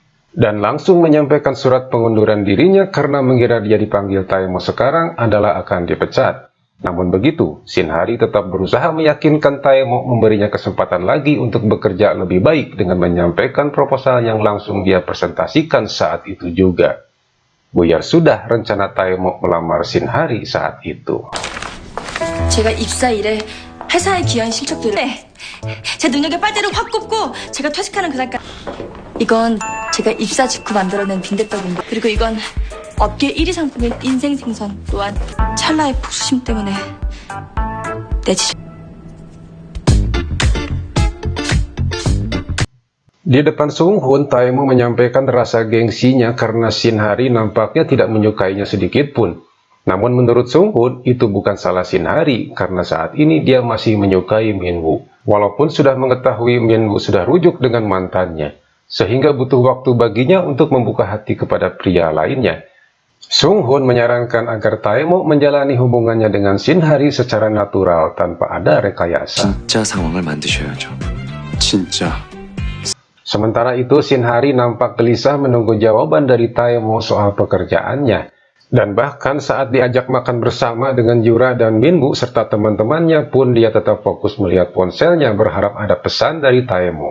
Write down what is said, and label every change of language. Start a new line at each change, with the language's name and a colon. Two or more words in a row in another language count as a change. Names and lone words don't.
Indonesian: Dan langsung menyampaikan surat pengunduran dirinya karena mengira dia dipanggil Taemo sekarang adalah akan dipecat. Namun begitu, Shinhari tetap berusaha meyakinkan Taemo memberinya kesempatan lagi untuk bekerja lebih baik dengan menyampaikan proposal yang langsung dia presentasikan saat itu juga. Buyar sudah rencana Taemo melamar Shinhari saat itu.
Korean: 제가 입사 이래 회사에 기여한 실적들을 제 능력의 빨대를 확 꼽고 제가 퇴직하는 그날까지 이건 제가 입사 직후 만들어낸 빈대떡인데 그리고 이건 업계 1위 상품인 인생 생선 또한 찰나의 복수심 때문에
Indonesian: Di depan Sunghun, Taemo menyampaikan rasa gengsinya karena Shinhari nampaknya tidak menyukainya sedikit pun. Namun menurut Sunghun, itu bukan salah Shinhari karena saat ini dia masih menyukai Minwoo. Walaupun sudah mengetahui Minwoo sudah rujuk dengan mantannya, sehingga butuh waktu baginya untuk membuka hati kepada pria lainnya. Sunghun menyarankan agar Taemo menjalani hubungannya dengan Shinhari secara natural tanpa ada rekayasa.
Korean: 진짜 상황을 만드셔야죠. 진짜.
Indonesian: Sementara itu, Shinhari nampak gelisah menunggu jawaban dari Taemo soal pekerjaannya. Dan bahkan saat diajak makan bersama dengan Yura dan Minwoo serta teman-temannya pun dia tetap fokus melihat ponselnya berharap ada pesan dari Taemo.